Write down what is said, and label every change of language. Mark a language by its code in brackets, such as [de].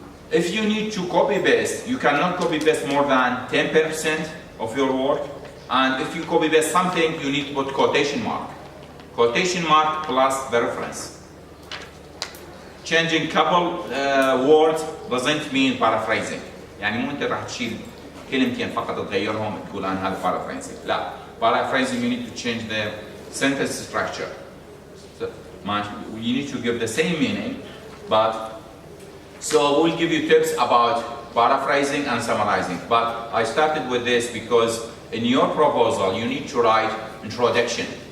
[en] If you need to copy-paste, you cannot copy-paste more than 10% of your work. And if you copy-paste something, you need to put quotation mark. Quotation mark plus the reference. Changing couple words doesn't mean paraphrasing. [ar] يعني مو أنت راح تشيل كلمتين فقط تغيرهم تقول أنا هذا paraphrasing. [en] لا, paraphrasing you need to change the sentence structure. So, you need to give the same meaning, but so we'll give you tips about paraphrasing and summarizing. But I started with this because in your proposal you need to write introduction.